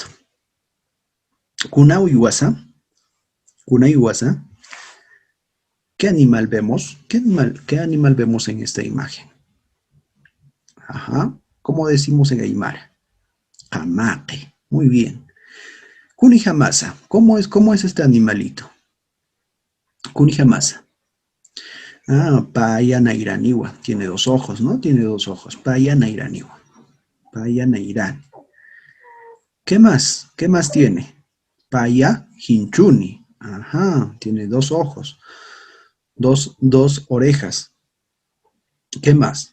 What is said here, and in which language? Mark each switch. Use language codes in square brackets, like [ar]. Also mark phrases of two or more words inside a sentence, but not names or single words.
[ay] Kuna Uyuasa. [es] ¿Qué animal vemos? ¿Qué animal vemos en esta imagen? Ajá. ¿Cómo decimos en aymara? [ay] Jamaqui. [es] Muy bien. [ay] Kunijamasa. [es] ¿Cómo es este animalito? [ay] Kunijamasa. Paya Nairaniwa. [es] Tiene dos ojos, ¿no? Tiene dos ojos. [ay] Paya Nairaniwa. Paya Nairani. [es] ¿Qué más? ¿Qué más tiene? [ay] Paya Hinchuni. [es] Ajá, tiene dos ojos. Dos orejas. ¿Qué más?